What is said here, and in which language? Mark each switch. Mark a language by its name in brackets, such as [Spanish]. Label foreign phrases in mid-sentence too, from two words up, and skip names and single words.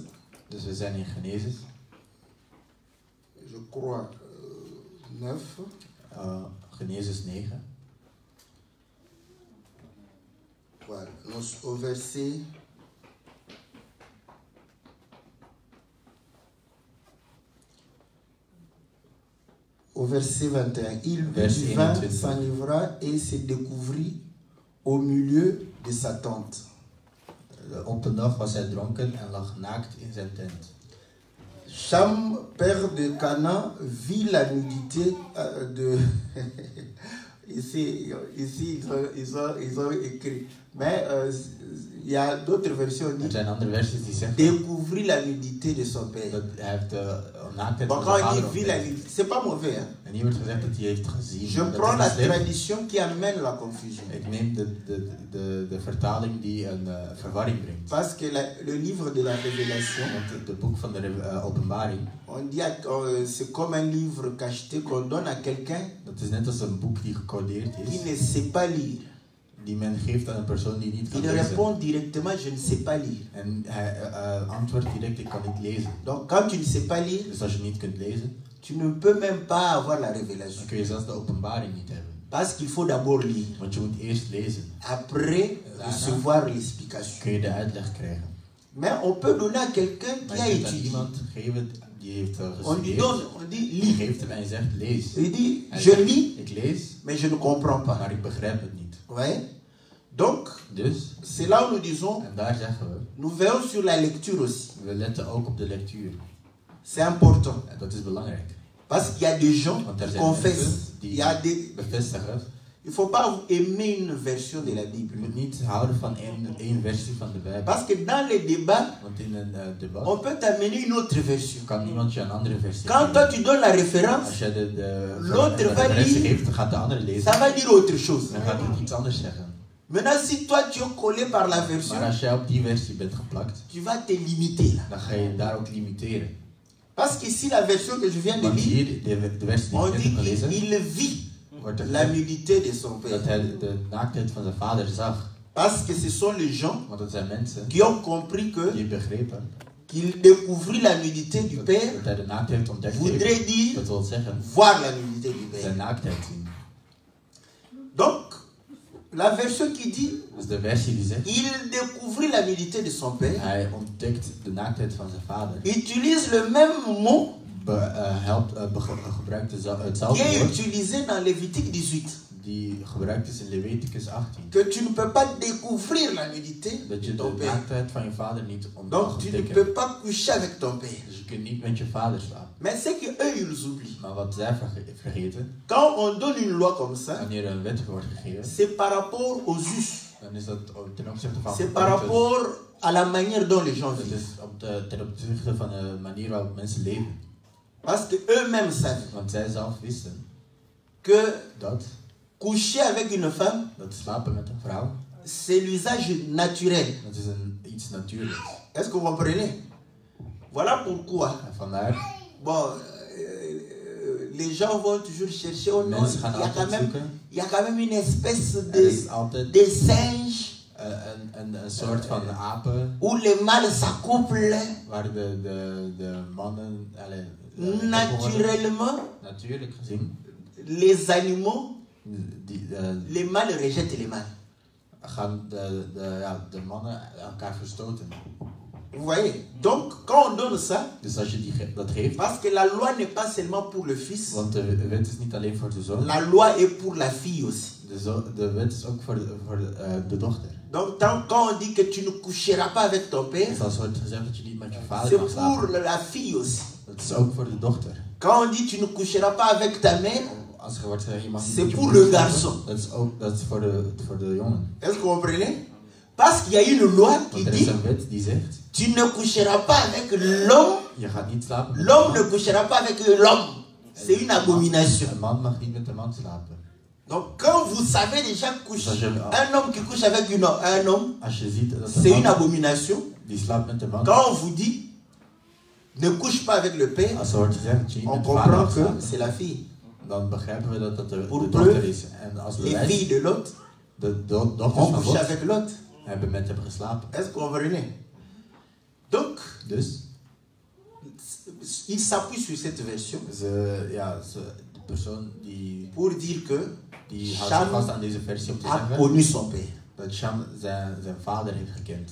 [Dutch] Dus we zijn in Genesis, [French] je crois, 9. Genesis 9. Voilà. Au verset au verset 21. Il but du vin, s'enivra et se découvrit au milieu de sa tente. [Dutch] Op een dag was hij dronken en lag naakt in zijn tent. [French] Cham, père de Canaan, vit la nudité de... ici ils ont écrit. Mais il y a d'autres versions qui disent découvrir la nudité de son père. Bon, quand on dit vit la nudité, c'est pas mauvais. Hein? Je prends la tradition qui amène la confusion. Parce que le livre de la Révélation, on dit c'est comme un livre cacheté qu'on donne à quelqu'un qui ne sait pas lire. [Dutch] Die men geeft aan een persoon die niet kan lezen. [French] Il répond directement, je ne sais pas lire. [Dutch] En hij antwoordt direct, ik kan niet lezen. [French] Donc quand tu ne sais pas lire, [Dutch] dus als je niet kunt lezen, [French] tu ne peux même pas avoir la révélation. [Dutch] Dan kun je zelfs de openbaring niet hebben. [French] Parce qu'il faut d'abord lire. [Dutch] Want je moet eerst lezen. [French] Après, recevoir l'explication. [Dutch] Kun je de uitleg krijgen. [French] Mais on peut donner à quelqu'un qui a étudié. [Dutch] Iemand geven die heeft [French] on dit lis. [Dutch] Geeft hem en zegt lees. [French] Il dit je lis. [Dutch] Ik lees. [French] Mais je ne comprends pas. [Dutch] Maar ik begrijp het niet. [French] Ouais. Donc, c'est là où nous disons, nous veillons sur la lecture aussi. [Dutch] We letten ook op de lectuur. [French] C'est important. [Dutch] En dat is belangrijk. [French] Parce qu'il y a des gens qui confessent. Il y a des... [Dutch] bevestigen. [French] Il ne faut pas aimer une version de la Bible. [Dutch] Je moet niet houden van één versie van de Bijbel. [French] Parce que dans les débats, [Dutch] want in een debat, [French] on peut t'amener une autre version. [Dutch] Kan iemand je een andere versie [French] Quand toi tu donnes la référence, [Dutch] als je [French] l'autre va lire, [Dutch] gaat de andere lezen, [French] ça va dire autre chose. [Dutch] Dan gaat het iets anders zeggen. [French] Maintenant, si toi tu es collé par la version, [Dutch] maar als jij op die versie bent geplakt, [French] tu vas te limiter là. [Dutch] Dan ga je daar ook limiteren. [French] Parce que ici la version que je viens de lire, [Dutch] de versie die [French] on [Dutch] ik net heb gelezen, [French] dit il vit la nudité de son père. [Dutch] Dat hij de naaktheid van zijn vader zag. [French] Parce que ce sont les gens qui ont compris que qu'il découvrit la nudité du père voudrait dire voir la nudité du père. Donc, la version qui dit il découvrit la nudité de son père utilise le même mot qui est utilisé dans Lévitique 18. [Dutch] Die gebruikt is in Leviticus 18. [French] Que tu ne peux pas découvrir la nudité de ton père. [Dutch] Naaktheid van je vader niet [French] Donc tu ne peux pas coucher avec ton père. [Dutch] Dus je kunt niet met je vader slapen. [French] Mais c'est que eux ils oublient. [Dutch] Maar wat zij vergeten. [French] Quand on donne une loi comme ça, [Dutch] wanneer een wet wordt gegeven, [French] c'est par rapport aux us. [Dutch] Dan is dat ten opzichte van. [French] C'est par rapport à la manière dont les gens vivent. [Dutch] Dat is ten opzichte van de manier waarop mensen leven. [French] Parce que eux-mêmes savent. [Dutch] Want zij zelf wisten. [French] Que [Dutch] dat [French] coucher avec une femme, c'est l'usage naturel. [Dutch] Iets natuurlijks. [French] Est-ce que vous comprenez? Voilà pourquoi. Bon, les gens vont toujours chercher au nom. Il y a quand même une espèce de singe. [Dutch] Een soort van apen. [French] Où les mâles s'accouplent. [Dutch] Waar de mannen. [French] Naturellement. [Dutch] Natuurlijk gezien. [French] Les animaux. Les mâles rejettent les mâles. [Dutch] Gaan de mannen elkaar verstoten. [French] Vous voyez? Donc, quand on donne ça, [Dutch] dus als je dat geeft, [French] parce que la loi n'est pas seulement pour le fils, [Dutch] want de wet is niet alleen voor de zoon, [French] la loi est pour la fille aussi. [Dutch] De wet is ook voor de dochter. [French] Donc, quand on dit que tu ne coucheras pas avec ton père, [Dutch] dus als wordt gezegd dat je niet met je vader [French] c'est [Dutch] mag slapen, [French] pour la fille aussi. [Dutch] Dat is ook voor de dochter. [French] Quand on dit tu ne coucheras pas avec ta mère, c'est pour le garçon. [Dutch] Dat is voor de jongen. [French] Est-ce que vous comprenez? Parce qu'il y a une loi qui dit tu ne coucheras pas avec l'homme. L'homme ne couchera pas avec l'homme. C'est une abomination. Donc quand vous savez déjà coucher, un homme qui couche avec un homme, c'est une abomination. Quand on vous dit ne couche pas avec le père, on comprend que c'est la fille. [Dutch] Dan begrijpen we dat dat de dochter is. En als [French] les filles de Lot, on couche avec Lot. [Dutch] Hebben met hem geslapen. [French] Est-ce que vous comprenez? Donc, il s'appuie sur cette version. [Dutch] De persoon die [French] pour dire que [Dutch] houdt vast aan deze versie om te [French] zeggen connu son père. [Dutch] Dat Cham zijn vader heeft gekend.